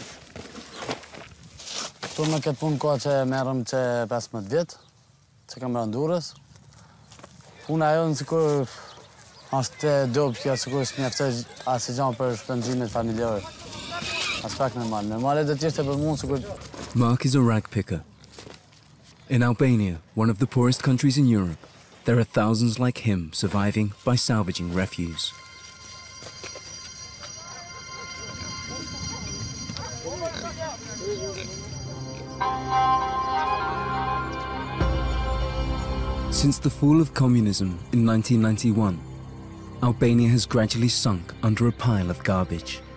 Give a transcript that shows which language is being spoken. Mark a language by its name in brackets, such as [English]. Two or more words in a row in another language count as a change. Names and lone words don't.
[Albanian] Këtu në këtë punë ka që merrem që 15 vjet, që kam rënë Durrës. Puna jonë sikur është dobë, sikur s'mjaftoj asnjë gjë për shpenzimet familjare. As pak normal. Normale do të ishte për mua sikur. [English] Mark is a rag picker. In Albania, one of the poorest countries in Europe, there are thousands like him surviving by salvaging refuse. Since the fall of communism in 1991, Albania has gradually sunk under a pile of garbage.